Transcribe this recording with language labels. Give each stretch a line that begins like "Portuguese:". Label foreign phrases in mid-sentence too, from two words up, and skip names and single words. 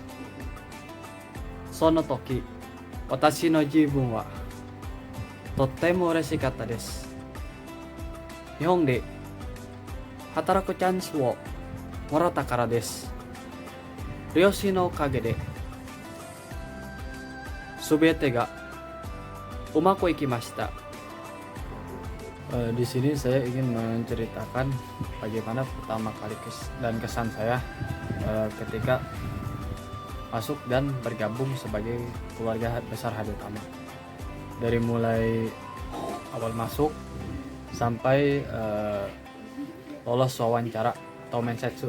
Japanese: その時、私の自分はとっても嬉しかったです。日本で働くチャンスをもらったからです。両親のおかげで全てがうまくいきました。
Indonesian: Di sini saya ingin menceritakan bagaimana pertama kali dan kesan saya ketika masuk dan bergabung sebagai keluarga besar Haditama. Dari mulai awal masuk sampai lolos wawancara atau mensetsu.